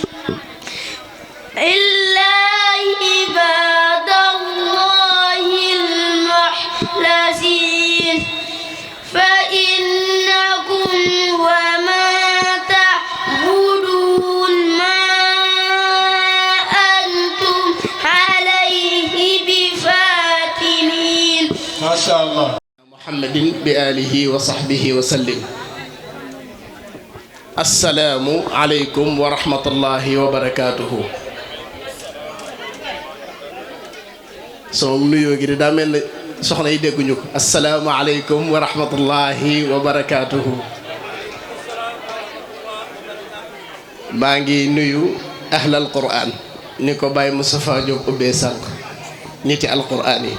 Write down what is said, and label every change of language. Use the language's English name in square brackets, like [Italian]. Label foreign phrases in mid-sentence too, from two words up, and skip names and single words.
[Arabic] إلا عباد الله المخلصين فإنكم وما تعبدون ما أنتم عليه بفاتنين. ما شاء الله. محمد بآله وصحبه وسلم. السلام عليكم ورحمة الله وبركاته. [Wolof] sama nuyoo gi daa mel ne soxna yi dégguñu ko. [Arabic] السلام عليكم ورحمة الله وبركاته. [Wolof] maa ngi nuyu [Arabic] أهل القرآن [Wolof] ni ko Baye Moustapha Diop ubbee sànq niti alqur'an yi.